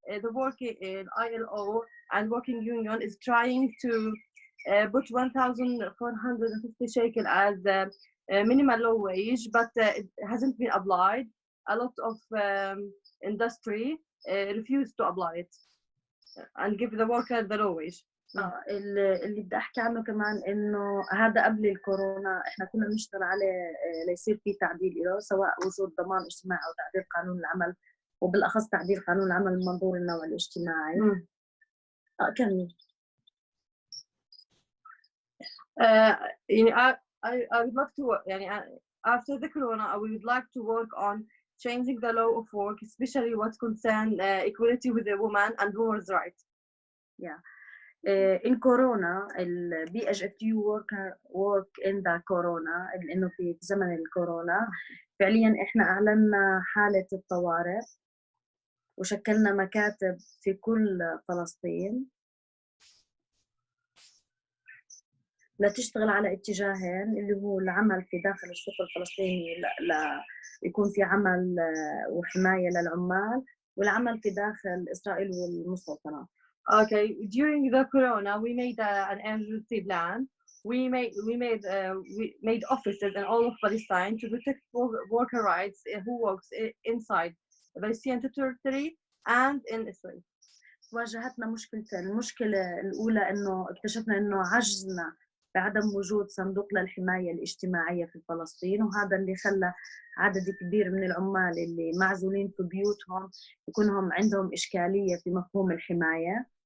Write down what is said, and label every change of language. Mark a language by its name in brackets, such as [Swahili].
[English] The work in ILO and working union is trying to put 1,450 shekel as minimal low wage, but it hasn't been applied. A lot of industry refuse to apply it and give the worker the low wage. [Arabic] اللي بدي احكي عنه كمان انه هذا قبل الكورونا احنا كنا بنشتغل عليه ليصير في تعديل له، سواء وجود ضمان اجتماعي او تعديل قانون العمل، وبالاخص تعديل قانون العمل من منظور النوع الاجتماعي. كمل. [English] يعني I would like to يعني after the corona we would like to work on changing the law of work, especially what concern equality with the woman and women's rights. Yeah. In Corona, PGFTU work in the Corona، [Arabic] لأنه في زمن الكورونا فعلياً إحنا أعلنا حالة الطوارئ وشكلنا مكاتب في كل فلسطين لتشتغل على اتجاهين، اللي هو العمل في داخل السوق الفلسطيني يكون في عمل وحماية للعمال، والعمل في داخل إسرائيل والمستوطنات. [English] Okay, during the corona, we made an emergency plan. We made offices in all of Palestine to protect worker rights who works inside Palestinian territory and in Israel. [Arabic] واجهتنا مشكلتين. المشكلة الأولى إنه اكتشفنا إنه عجزنا بعدم وجود صندوق للحماية الاجتماعية في فلسطين، وهذا اللي خلى عدد كبير من العمال اللي معزولين في بيوتهم يكونهم عندهم إشكالية في مفهوم الحماية.